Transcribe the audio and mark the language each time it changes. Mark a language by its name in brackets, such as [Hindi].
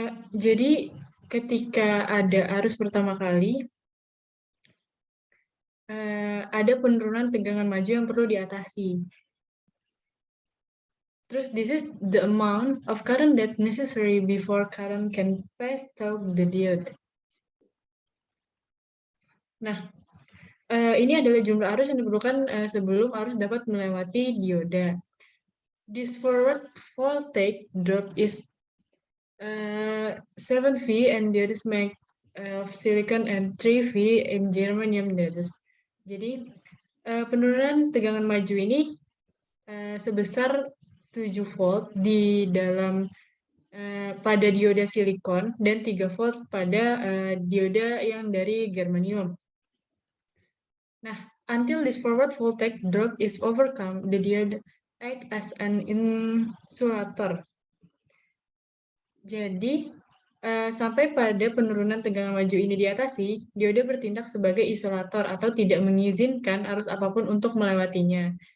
[Indonesian] Jadi ketika ada arus pertama kali, ada penurunan tegangan maju yang perlu diatasi. [English] Terus, this is the amount of current that necessary before current can pass through the diode. [Indonesian] Nah, ini adalah jumlah arus yang diperlukan sebelum arus dapat melewati dioda. [English] This forward voltage drop is 7V and diodes made of silicon and 3V in germanium diodes. [Indonesian] Jadi, penurunan tegangan maju ini sebesar 7 volt di dalam pada dioda silikon dan 3 volt pada dioda yang dari germanium. [English] Nah, until this forward voltage drop is overcome, the diode act as an insulator. [Indonesian] Jadi, sampai pada penurunan tegangan maju ini diatasi, dioda bertindak sebagai isolator atau tidak mengizinkan arus apapun untuk melewatinya.